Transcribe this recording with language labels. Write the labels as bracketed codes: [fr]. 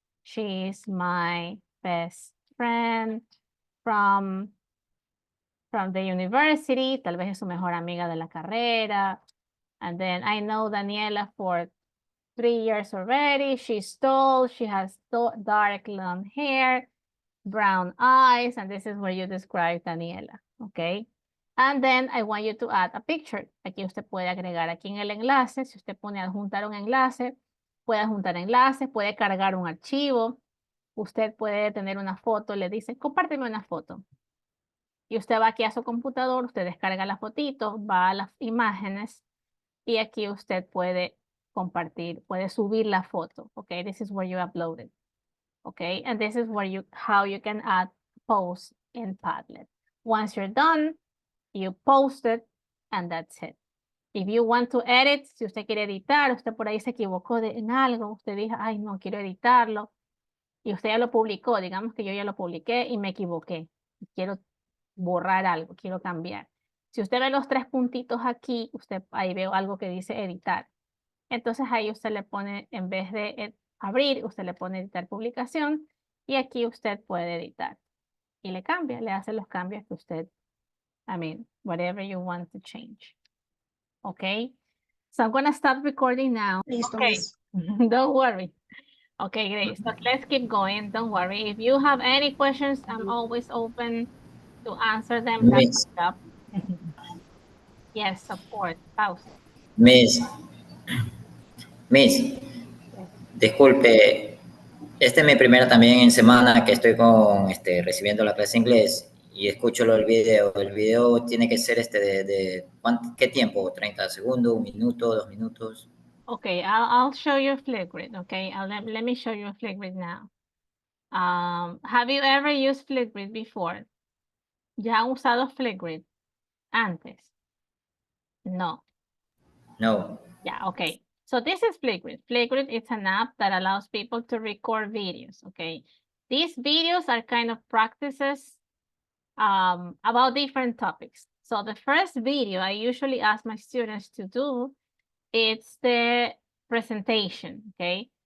[en] She is my best friend from the university. [es] Tal vez es su mejor amiga de la carrera. [en] And then I know Daniela for 3 years already. She's tall. She has dark blonde hair, brown eyes, and this is where you describe Daniela, okay? And then I want you to add a picture. [es] Aquí usted puede agregar aquí en el enlace. Si usted pone adjuntar un enlace, puede adjuntar enlaces, puede cargar un archivo. Usted puede tener una foto, le dice, compárteme una foto. Y usted va aquí a su computador, usted descarga la fotito, va a las imágenes y aquí usted puede compartir, puede subir la foto. [en] Okay, this is where you upload it. Okay, and this is where how you can add posts in Padlet. Once you're done, you post it and that's it. If you want to edit, [es] si usted quiere editar, usted por ahí se equivocó en algo, usted dijo, ay, no, quiero editarlo, y usted ya lo publicó, digamos que yo ya lo publiqué y me equivoqué, quiero borrar algo, quiero cambiar. Si usted ve los 3 puntitos aquí, usted ahí veo algo que dice editar. Entonces ahí usted le pone, en vez de abrir, usted le pone editar publicación y aquí usted puede editar. Y le cambia, le hace los cambios que usted, [en] whatever you want to change. [es] Okay? [en] So I'm going to stop recording now. [es] Listo, [en] Okay. Miss. Don't worry. Okay, great. So let's keep going. Don't worry. If you have any questions, I'm always open to answer them. Miss, Yes, of course. Pause. [es] Miss, disculpe, esta es mi primera también en semana que estoy recibiendo la clase de inglés y escucho el video. El video tiene que ser ¿qué tiempo? ¿30 segundos, 1 minuto, 2 minutos? [en] Okay, I'll show you Flipgrid. Okay, let me show you Flipgrid now. Have you ever used Flipgrid before? [es] ¿Ya han usado Flipgrid antes? No. No. [en] Yeah, okay. So this is Flipgrid. Flipgrid is an app that allows people to record videos, okay? These videos are kind of practices about different topics. So the first video I usually ask my students to do, it's the presentation, okay?